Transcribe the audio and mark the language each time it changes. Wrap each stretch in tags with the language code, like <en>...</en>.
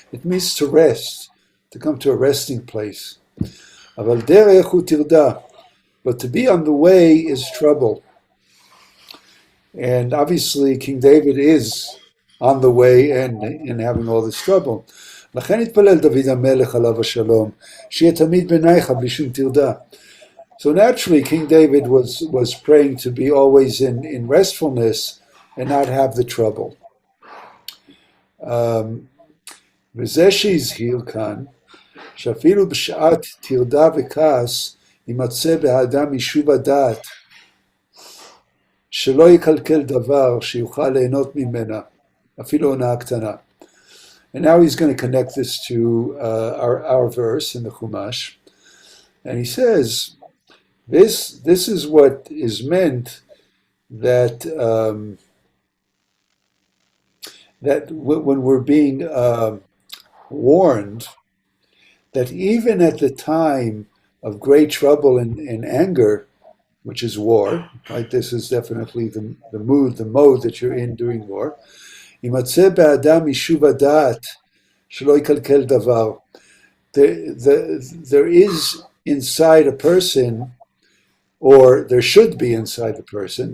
<en>It means to rest, to come to a resting place.</en> <he>Aval derech hu tirda,</he> <en>but to be on the way is trouble. And obviously, King David is on the way and having all this trouble.</en> <he>לכן התפלל דוד המלך עליו השלום, שיהיה תמיד בעיניך בלי שום טרדה.</he> <en>So naturally, King David was praying to be always in restfulness and not have the trouble.</en> <he>וזה שהזהיר כאן, שאפילו בשעת טרדה וכעס, יימצא באדם יישוב הדעת, שלא יקלקל דבר שיוכל ליהנות ממנה, אפילו הונאה קטנה.</he> <en>And now he's going to connect this to our verse in the Chumash. And he says, this is what is meant that that when we're being warned, that even at the time of great trouble and anger, which is war, right? This is definitely the mode that you're in during war.</en> <he>יימצא באדם יישוב הדעת שלא יקלקל דבר.</he> <en>There is inside a person, or there should be inside the person.</en>